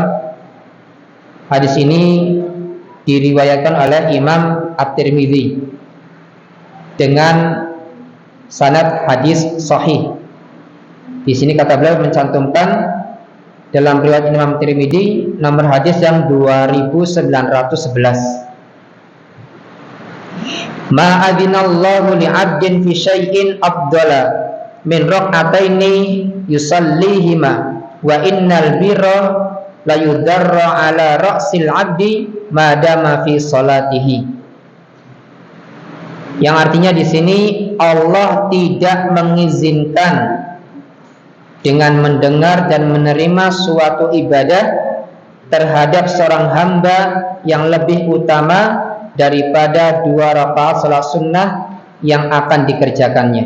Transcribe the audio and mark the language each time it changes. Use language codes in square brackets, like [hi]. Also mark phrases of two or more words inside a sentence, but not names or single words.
[id] Hadis ini diriwayatkan oleh Imam At-Tirmidzi dengan sanad hadis sahih. Di sini kata beliau mencantumkan dalam riwayat Imam Tirmidzi nomor hadis yang 2911. [ar] ما أذن الله لعبد في شيء أفضل من ركعتين يصليهما وإن البر ليذر على رأس العبد ما دام في صلاته. [id] Yang artinya di sini Allah tidak mengizinkan dengan mendengar dan menerima suatu ibadah terhadap seorang hamba yang lebih utama daripada 2 rakaat salat sunnah yang akan dikerjakannya.